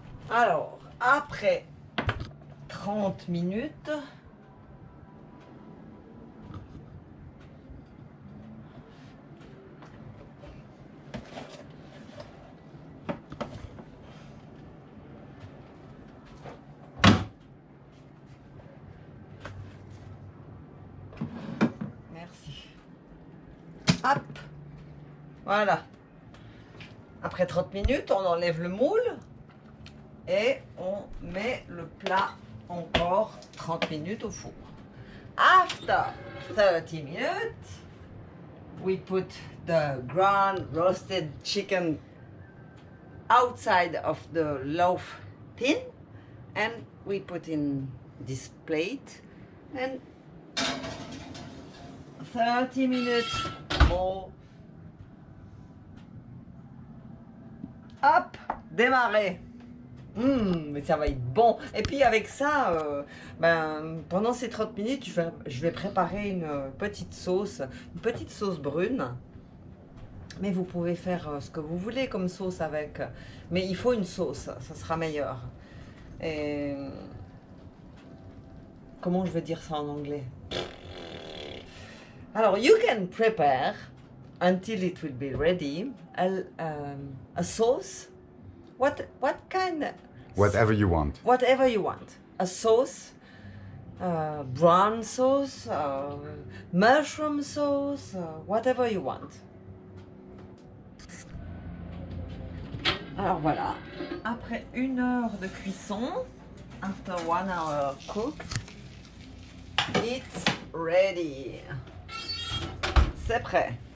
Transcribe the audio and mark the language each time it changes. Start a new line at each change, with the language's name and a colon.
French: Alors, après 30 minutes, merci. Hop, voilà. Après 30 minutes, on enlève le moule et on met le plat encore 30 minutes au four. After 30 minutes, we put the ground roasted chicken outside of the loaf tin and we put in this plate and 30 minutes more. Hop, démarrer. Mais ça va être bon. Et puis avec ça, pendant ces 30 minutes, je vais préparer une petite sauce brune. Mais vous pouvez faire ce que vous voulez comme sauce avec. Mais il faut une sauce, ça sera meilleur. Et comment je vais dire ça en anglais? Alors,
English: you can prepare until it will be ready, a sauce. What kind? Whatever you want. Whatever you want. A sauce, brown sauce, mushroom sauce, whatever you want.
French: Alors voilà, après 1 heure de cuisson,
English: after 1 hour cooked, it's ready.
French: C'est prêt.